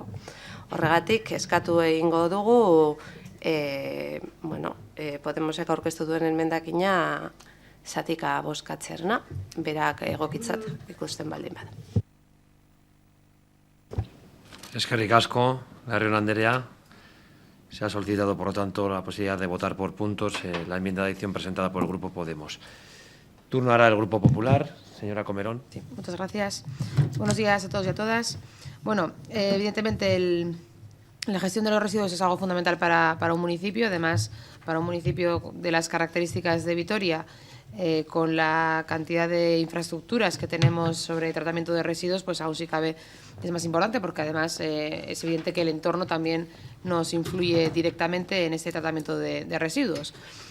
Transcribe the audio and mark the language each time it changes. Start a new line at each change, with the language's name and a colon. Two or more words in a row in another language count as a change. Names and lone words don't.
Basque: Horregatik eskatu egingo dugu Podemosek aurkeztu duen emendakina zatika bozkatzearena, berak egokitzat ikusten baldin bada. Eskerrik asko, Larrion Anderea.
Spanish: Se ha solicitado, por lo tanto, la posibilidad de votar por puntos la enmienda de adición presentada por el Grupo Podemos. Turno ahora el Grupo Popular. Señora Comerón. Sí, muchas gracias. Buenos días a todos y a todas. Bueno, evidentemente la gestión de los residuos es algo fundamental para un municipio, además para un municipio de las características de Vitoria, con la cantidad de infraestructuras que tenemos sobre tratamiento de residuos, pues aún sí cabe, es más importante porque además es evidente que el entorno también nos influye directamente en este tratamiento de residuos.